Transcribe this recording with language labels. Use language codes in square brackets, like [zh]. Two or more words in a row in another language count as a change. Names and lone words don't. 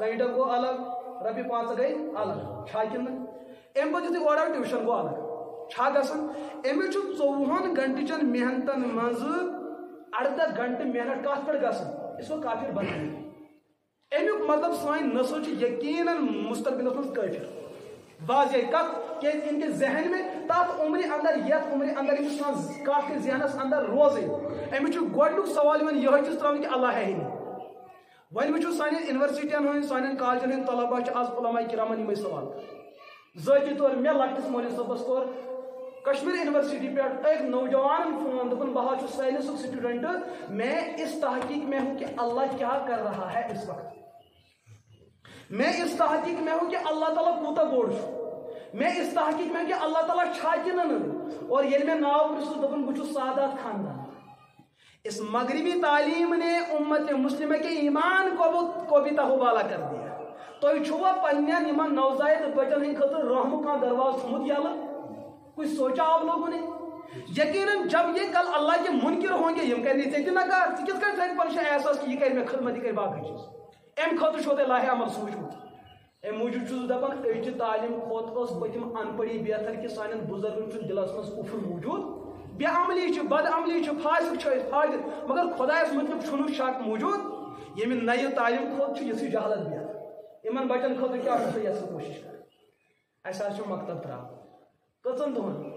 [ks] گنٛڈٕ گوٚو الگ رۄپیہِ 5 گٔے الگ چھا کِنہٕ امہِ پتہٕ یُتھُے اورٕ آو ٹیوٗشن گوٚو الگ چھا گژھان أمِس چھُ 24 گنٹہٕ محنتن منٛز 18 گنٹہٕ محنت کتھ پٮ۪ٹھ گژھان أسۍ گوٚو کافر بناوٕنۍ امیُک مطلب سٲنۍ نسل چھِ یقیناً مستقبلس منٛز کٲفر واضح کتھ کیازِ [ur] ان کے ذہن میں [ks] تتھ عمرِ اندر یتھ عمرِ اندر أمِس کافر ذہنس اندر روزے أمِس چھُ گۄڈنیُک سوال یِوان یِہوٚے چیٖز تراونہٕ [ur] کہ اللہ ہے ہی نہیں [ks] وۄنۍ وٕچھو سانٮ۪ن یونیورسٹین ہٕنٛدۍ سانٮ۪ن کالجن ہٕنٛدۍ طلبا چھِ آز علماء کرامن یِمے سوال ذٲتی طور مےٚ لۄکٹِس مولوی صٲبس کوٚر کشمیر یونیورسٹی [ur] پہ ایک نوجوان فون [ks] دپن بہا چھُس [en] science student [ur] میں اس تحقیق میں ہوں کہ اللہ کیا کر رہا ہے اس وقت میں اس تحقیق میں ہوں کہ اللہ تعالیٰ [ks] کوتا بوڑ [ur] میں اس تحقیق میں ہوں کہ اللہ تعالیٰ [ks] چھا کنن [ur] اور [ks] ییٚلہِ مےٚ ناو پرژھُس دپن بہٕ چھُس سادات خاندان [ur] اس مغربی تعلیم نے امت مسلمہ کے ایمان کو بھی تہوبالا کر دیا [ks] تُہۍ چھُوا پننٮ۪ن یِمن نوزائید بچن ہٕنٛدِ خٲطرٕ رحمُک کانٛہہ دروازٕ تھوٚمُت یلہٕ [ur] کچھ سوچا آپ لوگوں نے یقیناً جب یہ کل اللہ کے منکر ہوں گے [ks] یم کرنے ژےٚ تہِ نکار ژٕ کِتھ کٔنۍ تھاوکھ پنُن احساس کہ یہ کر مےٚ خدمت یہ کر باقٕے چیٖز امہِ خٲطرٕ چھُو تۄہہِ لاہہِ عمل سوٗنٛچمُت امہِ موٗجوٗب چھُس دپان أزچہِ تعلیٖم کھۄتہٕ ٲس پٔتِم ان پڑی بہتر کہ سانٮ۪ن بُزرگن چھُنہٕ دِلس منٛز کُفر موٗجوٗد بے عملی چھِ بد عملی چھِ فاسق چھِ أسۍ فاجر مگر خۄدایس متعلق چھُنہٕ شک موٗجوٗد ییٚمہِ نَیہِ تعلیٖم کھۄتہٕ چھُ یِژھٕے جہالت بہتر یِمن بچن خٲطرٕ کیٛاہ چھُو تُہۍ یژھان کوٗشش کرٕنۍ اَسہِ حظ چھُ مکتب تراوُن کٔژن دۄہن